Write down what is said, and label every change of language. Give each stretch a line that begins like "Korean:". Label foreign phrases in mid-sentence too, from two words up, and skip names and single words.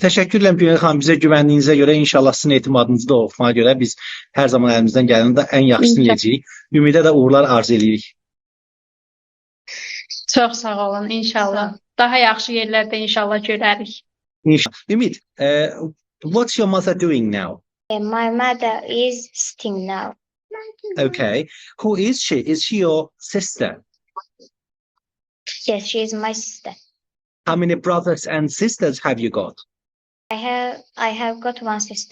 Azerbaijani: Təşəkkür edirəm Günel xanım, bizə güvəndiyinizə görə, inşallah sizin etimadınızı da oxumaya görə biz hər zaman əlimizdən gələni də ən yaxşısını edəcəyik. Ümidə də uğurlar arzu edirik. Çox sağ olun, inşallah. Daha yaxşı yerlərdə inşallah görərik. İnşallah.
English: Ümid, what's your mother doing now? My mother is sitting now. Okay. Who is she? Is she your sister? Yes, she is my sister. How many brothers and sisters have you got? I have got one sister.